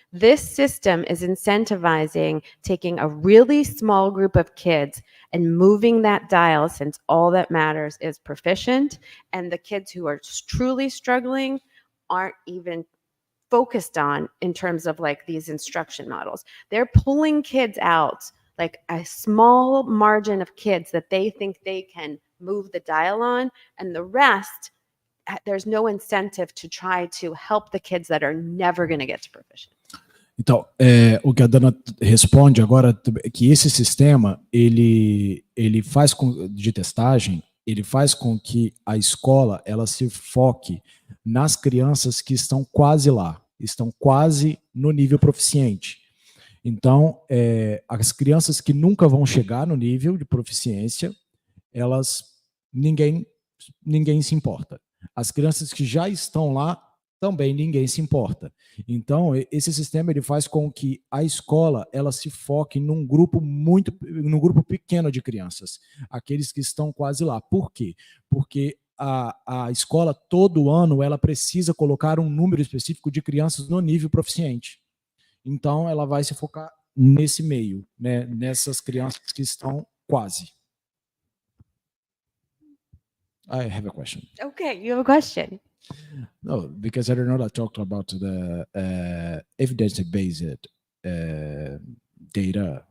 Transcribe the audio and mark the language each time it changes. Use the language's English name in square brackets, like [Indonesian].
[English] This system is incentivizing taking a really small group of kids and moving that dial, since all that matters is proficient, and the kids who are truly struggling aren't even focused on in terms of like these instruction models. They're pulling kids out, like a small margin of kids that they think they can move the dial on, and the rest, there's no incentive to try to help the kids that are never going to get to proficient. [Portuguese] Então, o que a Dana responde agora é que esse sistema, ele faz de testagem, ele faz com que a escola ela se foque nas crianças que estão quase lá, estão quase no nível proficiente. Então, as crianças que nunca vão chegar no nível de proficiência, ninguém se importa. As crianças que já estão lá, também ninguém se importa. Então, esse sistema ele faz com que a escola ela se foque num grupo pequeno de crianças, aqueles que estão quase lá. Por quê? Porque a escola, todo ano, ela precisa colocar um número específico de crianças no nível proficiente. Então, ela vai se focar nesse meio, né, nessas crianças que estão quase. [English] I have a question. Okay, you have a question. No, because I don't know that talked about the evidence-based data.